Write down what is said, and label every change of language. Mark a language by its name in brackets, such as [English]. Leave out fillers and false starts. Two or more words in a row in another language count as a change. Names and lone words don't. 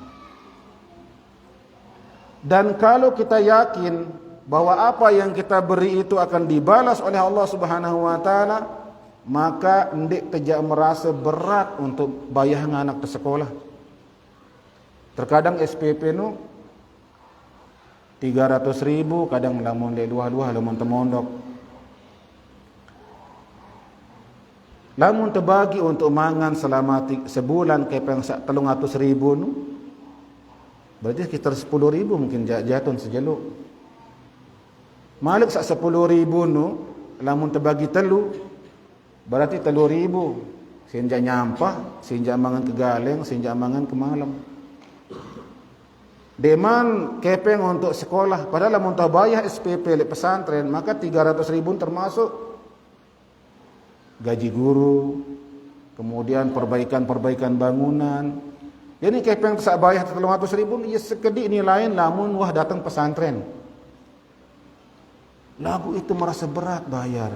[Indonesian] Dan kalau kita yakin bahwa apa yang kita beri itu akan dibalas oleh Allah [Arabic] سبحانه وتعالى, [Indonesian] maka ndik tidak merasa berat untuk bayar anak ke sekolah. [Sasak] Terkadang SPP nu 300.000, kadang lamun de dua-dua lamun temondok. Lamun terbagi untuk mangan selama sebulan kepeng 300.000 nu, berarti sekitar 10.000 mungkin jatuh sejeluk. Malik sak 10.000 nu, lamun terbagi telu, berarti 3.000. Sinja nyampah, sinja mangan ke galeng, sinja mangan ke malam. Deman kepeng untuk sekolah, padahal lamun bayar SPP le pesantren, maka 300.000 termasuk gaji guru, kemudian perbaikan bangunan. Jadi kepeng tak bayar 300.000, ia sekedik nilai lamun wah datang pesantren. [Indonesian] Lagu itu merasa berat bayar.